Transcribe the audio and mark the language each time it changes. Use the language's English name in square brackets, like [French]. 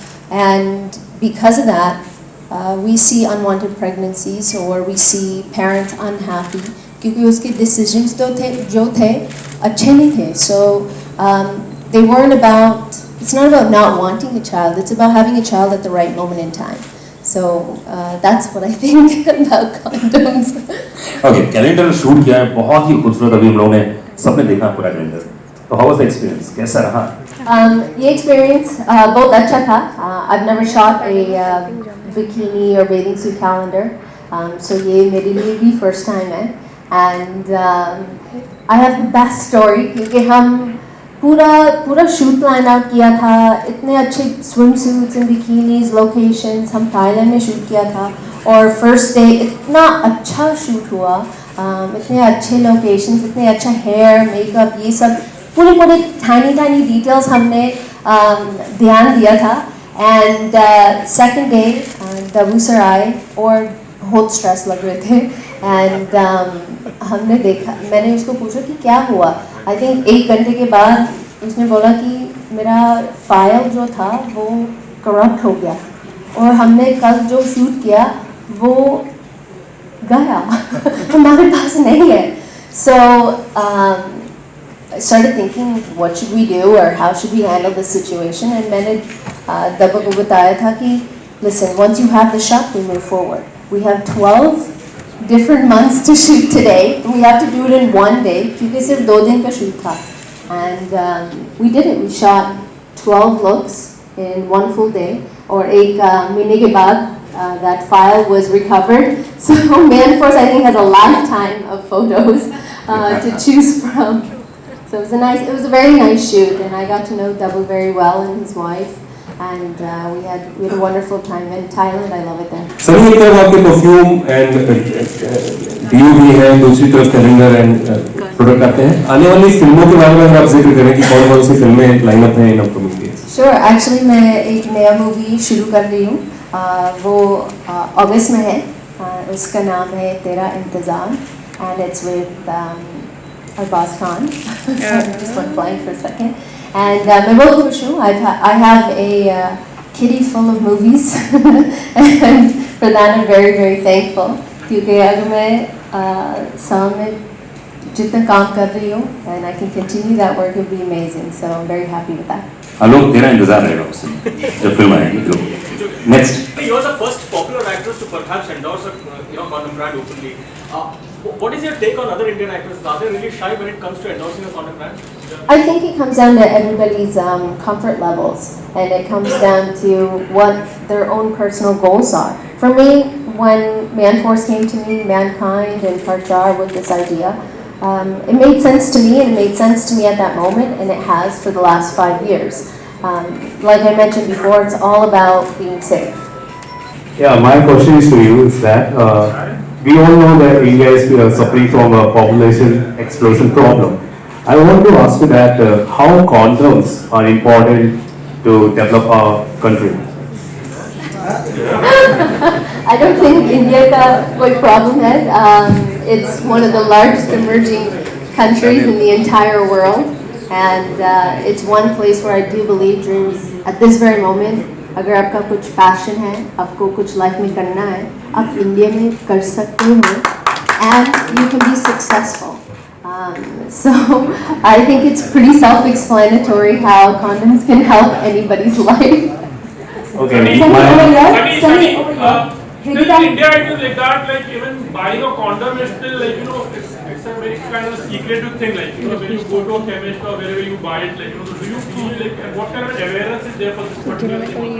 [English] And because of that, we see unwanted pregnancies or we see parents unhappy [Hindi] क्योंकि उसके decisions जो थे अच्छे नहीं थे. [English] So they weren't about, it's not about not wanting a child, it's about having a child at the right moment in time. So that's what I think about condoms. [Hindi] Okay, calendar shoot किया है, बहुत ही खूबसूरत, अभी हम लोगों ने सबने देखा पूरा calendar. [English] तो how was the experience? [Hindi] कैसा रहा? ये experience बहुत अच्छा था. [English] I've never shot a bikini or bathing suit calendar, so [Hindi] ये मेरे लिए भी first time है. [English] And I have the best story [Hindi] क्योंकि हम पूरा शूट प्लान आउट किया था. इतने अच्छे swim suits and bikinis locations, हम थाईलैंड में शूट किया था और फर्स्ट डे इतना अच्छा शूट हुआ. इतने अच्छे लोकेशंस, इतने अच्छा हेयर मेकअप, ये सब पूरे टाइनी डिटेल्स हमने ध्यान दिया था. And second day Dabu sir आए और बहुत स्ट्रेस लग रहे थे. एंड हमने देखा, मैंने उसको पूछा कि क्या हुआ. [English] I think [Hindi] 1 घंटे के बाद उसने बोला कि मेरा फाइल जो था वो करप्ट हो गया और हमने कल जो शूट किया वो गया हमारे पास नहीं है. [English] So I started thinking what should we do or how should we handle this situation, and [Hindi] मैंने दबा को बताया था कि [English] listen, once you have the shot we move forward. We have 12 different months to shoot today. We have to do it in one day [Hindi] क्योंकि सिर्फ 2 दिन का शूट था. [English] And we did it. We shot 12 looks in 1 full day. [Hindi] और 1 महीने के बाद [English] that file was recovered. So Manforce I think has a lifetime of photos to choose from. So it was a very nice shoot, and I got to know Double very well and his wife. And we had a wonderful time in Thailand. I love it there. [Hindi] सभी एक तरफ आपके perfume and do भी है, दूसरी तरफ calendar and product आते हैं. आने वाली फिल्मों के बारे में अगर आप जिक्र करें कि कौन-कौन सी फिल्में लाइनअप हैं [English] In upcoming days. Sure, actually [Hindi] मैं एक नया मूवी शुरू कर रही हूँ. वो अगस्त में है. उसका नाम है तेरा इंतज़ाम, [English] and it's with Arbaz Khan. Just went blank for a second. [Hindi] And मैं बहुत खुश हूँ. [English] I have a kitty full of movies, and for that I'm very very thankful. [Hindi] क्योंकि अगर मैं साल में जितना काम कर रही हूँ, [English] and I can continue that work, it would be amazing. So I'm very happy with that. [Hindi] लोग तेरा इंतजार रहेगा उससे जब फिल्म आएगी. [English] Next. You're the first popular actress to perhaps endorse a condom brand openly. What is your take on other Indian actors? Are they really shy when it comes to endorsing a condom brand? I think it comes down to everybody's comfort levels, and it comes down to what their own personal goals are. For me, when Manforce came to me, Mankind and Parjar with this idea, it made sense to me, and it made sense to me at that moment, and it has for the last 5 years. Like I mentioned before, it's all about being safe. Yeah, my question is to you is that we all know that India is suffering from a population explosion problem. I want to ask you that how condoms are important to develop our country. I don't think India [Hindi] का कोई [English] problem है. It's one of the largest emerging countries in the entire world, and it's one place where I do believe dreams at this very moment. [Hindi] अगर आपका कुछ passion है, आपको कुछ life में करना है, आप इंडिया में कर सकते हो, [English] and you can be successful. So I think it's pretty self-explanatory how condoms can help anybody's life. Okay, Sunny over my, here. Sunny over here. Still in India it is like that, like even buying a condom is still like, you know, it's a very kind of secretive thing, like, you know, when you go to a chemist or wherever you buy it, like, you know, so do you feel like, and what kind of awareness is there for this particular thing?